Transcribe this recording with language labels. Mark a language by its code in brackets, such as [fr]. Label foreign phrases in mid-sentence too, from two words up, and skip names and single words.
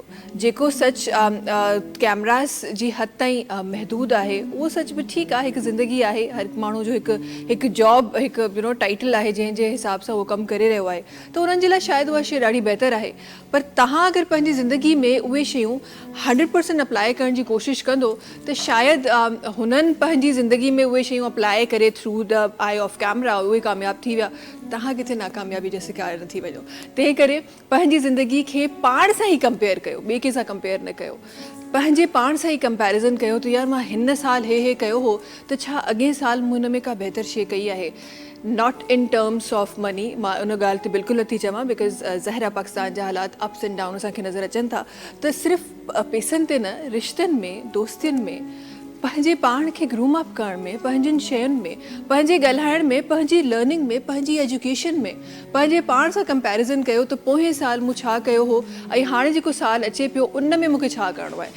[sd] जेको सच कैमरास जी हद ताईं महदूद आहे उहो सच बि ठीकु आहे, हिकु ज़िंदगी आहे, हर हिकु माण्हू जो हिकु जॉब, हिकु टाइटल आहे जंहिंजे हिसाब सां उहो कमु करे रहियो आहे, त उन्हनि जे लाइ शायदि उहा शइ ॾाढी बहितरु आहे। पर तव्हां अगरि पंहिंजी ज़िंदगी में उहे शयूं 100% अप्लाई करण जी कोशिशि कंदो त शायदि हुननि पंहिंजी ज़िंदगी में उहे शयूं अप्लाई करे [en] through the eye of camera [sd] उहे कामयाबु थी विया, तव्हां किथे नाकामयाबी जो शिकार न थी वञो। तंहिं करे पंहिंजी ज़िंदगी खे पाण सां ई कंपेयर कयो, ॿिए कंहिं सां कंपेयर न कयो। पंहिंजे पाण सां ई कंपैरिज़न कयो त यार मां हिन साल हे कयो हो त छा अॻे साल मूं हिन में का बहितर शइ कई आहे। [en] Not in terms of money, [sd] मां उन ॻाल्हि ते बिल्कुलु नथी चवां, बिकॉज़ ज़ाहिर पाकिस्तान जा हालात [en] ups and down [sd] असांखे नज़र अचनि था, त सिर्फ़ु पैसनि ते न, रिश्तनि में, दोस्तियुनि में, पंहिंजे पाण खे [en] groom up [sd] करण में, पंहिंजनि शयुनि में, पंहिंजे ॻाल्हाइण में, पंहिंजी लर्निंग में, पंहिंजी एजुकेशन में पंहिंजे पाण सां कंपैरिज़न कयो त पोएं साल मूं छा कयो हो ऐं हाणे जेको साल अचे पियो उन में मूंखे छा करिणो आहे।